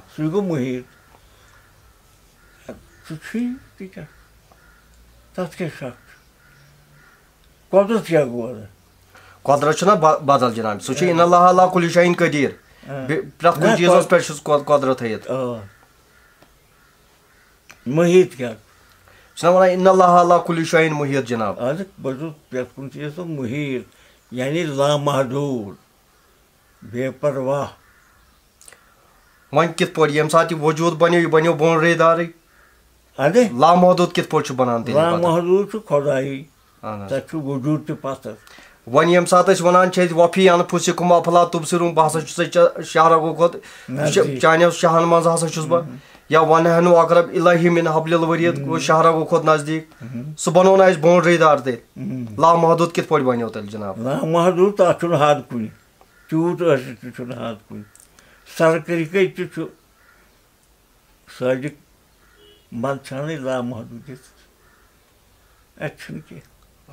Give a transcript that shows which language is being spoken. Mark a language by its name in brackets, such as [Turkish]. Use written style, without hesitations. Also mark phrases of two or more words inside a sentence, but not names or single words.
[Kashmiri] سُے گوٚو محیط سُہ چھُے تہِ کیٛاہ تتھ کیٛاہ شک چھُ قۄدرت کیٛاہ گوٚو اَدٕ قۄدرت چھُنہ بدل جناب سُہ چھُ [Arabic] اِن اللہ علیٰ کُلہِ شاین قدیٖر [Kashmiri] پرٛٮ۪تھ کُنہِ چیٖزس پٮ۪ٹھ چھُس قۄدرت تھٲیِتھ. محیط کیٛاہ چھُنا وَنان [Arabic] اِنَّ اللّٰهَ عَلَىٰ كُلِّ شَيْءٍ مُحیٖط جِناب. [Kashmiri] آز بہٕ چھُس پرٛٮ۪تھ کُنہِ چیٖزس مُحیٖط یعنی لامحدوٗد بے پرواہ. وۄنۍ کِتھ پٲٹھۍ ییٚمہِ ساتہٕ یہِ وجوٗد بَنیو یہِ بَنیو بونٛڈری دارٕے اَدٕ لامحدوٗد کِتھ پٲٹھۍ چھُ بَنان تیٚلہِ پَتہٕ؟ لامحدوٗد چھُ خۄدایی اہن حظ. تَتھ چھُ وجوٗد تہِ پَتھر. وۄنۍ ییٚمہِ ساتہٕ أسۍ وَنان چھِ أسۍ [Arabic] وفی انفُسِکُم افلا تُبصِروٗن [Kashmiri] بہٕ ہسا چھُسے شہرگو کھۄتہٕ چانیو شاہن منٛز ہسا چھُس بہٕ یا [Arabic] ونحنو اقرب الیہ من حبل الورید [Kashmiri] گوٚو شہرگو کھۄتہٕ نزدیٖک سُہ بنوو نہٕ اَسہِ بونٛڈری دار تیٚلہِ لامحدوٗد کِتھ پٲٹھۍ بنیو تیٚلہِ جناب؟ لامحدوٗد تَتھ چھُنہٕ حد کُنہِ تیوٗت ٲسِتھ تہِ چھُنہٕ حد کُنہِ سرکٔرۍ تہِ چھُ سٲجِک منٛد ژھانٕے لامحدوٗد اَتہِ چھُنہٕ کینٛہہ.